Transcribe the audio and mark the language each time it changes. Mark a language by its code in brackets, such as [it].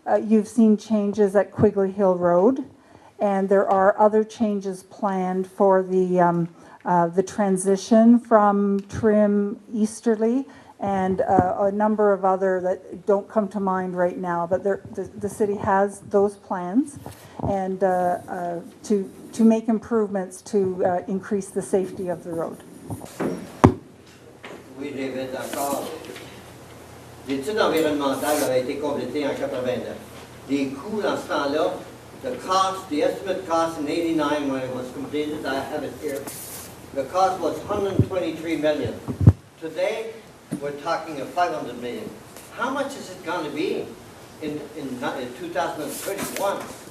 [en] You've seen changes at Quigley Hill Road, and there are other changes planned for the transition from Trim Easterly and a number of other that don't come to mind right now, but the city has those plans and to make improvements to increase the safety of the road. [fr] Oui, David, d'accord. L'étude environnementale avait été complétée en 89. Les coûts dans ce temps-là, [en] the cost, the estimate cost in 89 when it was completed, I have it here, the cost was 123 million. Today, we're talking of 500 million. How much is it going to be in 2031?